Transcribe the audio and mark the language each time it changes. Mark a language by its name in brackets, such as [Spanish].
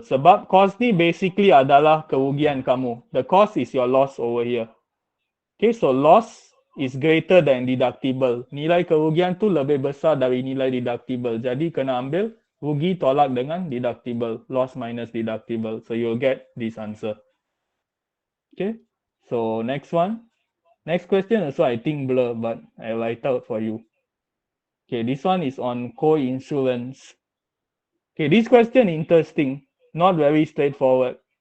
[Malay] Sebab cost ni basically adalah kerugian kamu. [English] The cost is your loss over here. Okay, so loss is greater than deductible. [Malay] Nilai kerugian tu lebih besar dari nilai deductible. Jadi kena ambil rugi tolak dengan deductible. [English] Loss minus deductible. So you'll get this answer. Okay, so next one. Next question also I think blur, but I write out for you. Okay, this one is on co-insurance. Okay, this question interesting, not very straightforward.